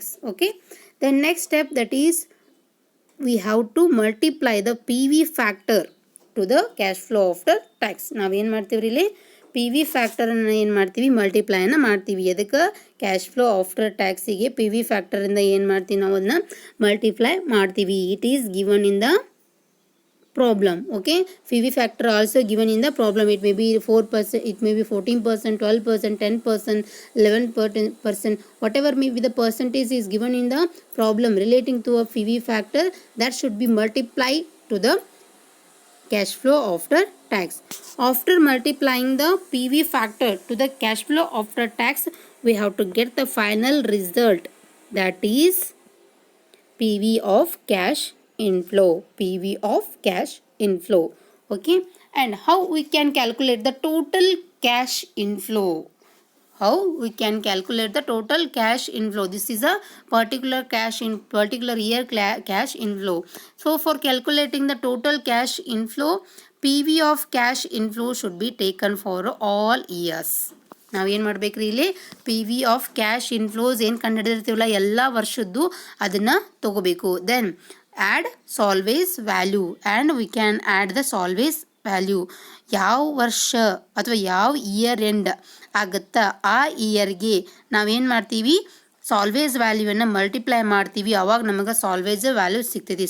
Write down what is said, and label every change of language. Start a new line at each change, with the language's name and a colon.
English: Okay, the next step, that is we have to multiply the PV factor to the cash flow after tax.
Kannada: ನಾವೇನು ಮಾಡ್ತೀವಿ ಇಲ್ಲಿ, PV ಫ್ಯಾಕ್ಟರನ್ನು ಏನು ಮಾಡ್ತೀವಿ, ಮಲ್ಟಿಪ್ಲೈನ ಮಾಡ್ತೀವಿ. ಅದಕ್ಕೆ ಕ್ಯಾಶ್ ಫ್ಲೋ ಆಫ್ಟರ್ ಟ್ಯಾಕ್ಸಿಗೆ PV ಫ್ಯಾಕ್ಟರಿಂದ ಏನು ಮಾಡ್ತೀವಿ, ನಾವು ಅದನ್ನ ಮಲ್ಟಿಪ್ಲೈ ಮಾಡ್ತೀವಿ.
English: It is given in the problem. Okay, PV factor also given in the problem. It may be 4%, it may be 14%, 12%, 10%, 11%, whatever may be the percentage is given in the problem relating to a PV factor, that should be multiplied to the cash flow after tax. After multiplying the PV factor to the cash flow after tax, we have to get the final result, that is PV of cash inflow. PV of cash inflow. Okay, and how we can calculate the total cash inflow? How we can calculate the total cash inflow? This is a particular particular year cash inflow. So for calculating the total cash inflow, PV of cash inflow should be taken for all years.
Kannada: ನಾವೇನು ಮಾಡಬೇಕ್ರಿ ಇಲ್ಲಿ P V off cash inflows ಏನು ಕಂಡುಹಿಡಿದಿರ್ತೀವಲ್ಲ ಎಲ್ಲ ವರ್ಷದ್ದು ಅದನ್ನು ತಗೋಬೇಕು.
English: Then add salvage value, and we can add the salvage value.
Kannada: ಯಾವ ವರ್ಷ ಅಥವಾ ಯಾವ ಇಯರ್ ಎಂಡ್ ಆಗುತ್ತಾ ಆ ಇಯರ್ಗೆ ನಾವೇನು ಮಾಡ್ತೀವಿ, ಸಾಲ್ವೇಸ್ ವ್ಯಾಲ್ಯೂವನ್ನು ಮಲ್ಟಿಪ್ಲೈ ಮಾಡ್ತೀವಿ, ಅವಾಗ ನಮಗೆ ಸಾಲ್ವೇಸ್ ವ್ಯಾಲ್ಯೂ ಸಿಗ್ತೈತಿ.